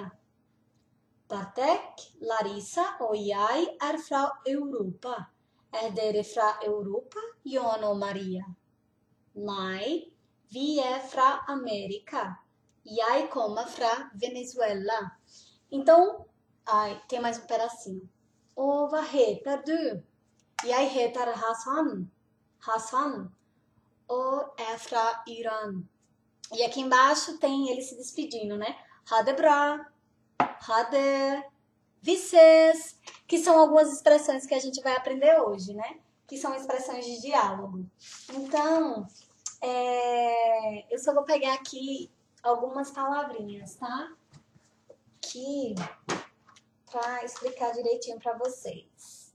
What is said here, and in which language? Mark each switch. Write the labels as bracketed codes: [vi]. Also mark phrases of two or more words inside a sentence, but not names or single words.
[no] Bartek, Larissa og jeg er fra Europa. Er dere fra Europa, Jon og Maria? Nei, vi er fra América. Jeg kommer fra Venezuela. [pt] Então, tem mais um pedacinho. [sv] Och vad heter du? Jag heter Hassan. Hassan. Och é fra Iran. [pt] E aqui embaixo tem ele se despedindo, né? [sv] Hade bra. Hade. Vicês. [pt] Que são algumas expressões que a gente vai aprender hoje, né? Que são expressões de diálogo. Então, eu só vou pegar aqui algumas palavrinhas, tá? Que para explicar direitinho para vocês.